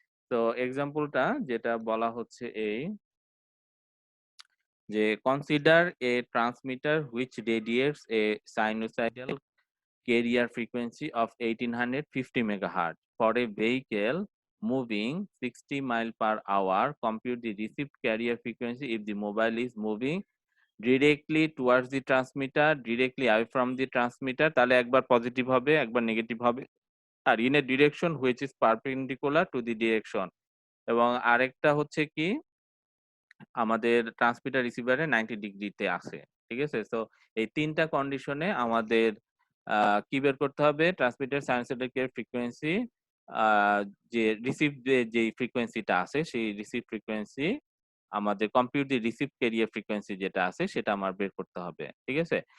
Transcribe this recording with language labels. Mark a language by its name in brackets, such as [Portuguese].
[Bangla] তো এক্সাম্পলটা যেটা বলা হচ্ছে এই যে [English] Consider a transmitter which radiates a sinusoidal carrier frequency of 1850 megahertz for a vehicle moving 60 mile per hour. Compute the received carrier frequency if the mobile is moving directly towards the transmitter, directly away from the transmitter, [Bangla] তাহলে একবার positive হবে একবার negative হবে, [English] আর in a direction which is perpendicular to the direction। [Bangla] এবং আরেকটা হচ্ছে কি আমাদের ট্রান্সমিটার রিসিভারে 90 ডিগ্রিতে আছে। ঠিক আছে? সো এই তিনটা কন্ডিশনে আমাদের কি বের করতে হবে? ট্রান্সমিটার সাইনোসয়েডাল ফ্রিকোয়েন্সি, যে রিসিভ যে ফ্রিকোয়েন্সিটা আছে সেই রিসিভ ফ্রিকোয়েন্সি আমাদের কম্পিউট দি রিসিভ ক্যারিয়ার ফ্রিকোয়েন্সি যেটা আছে সেটা আমার বের করতে হবে। ঠিক আছে?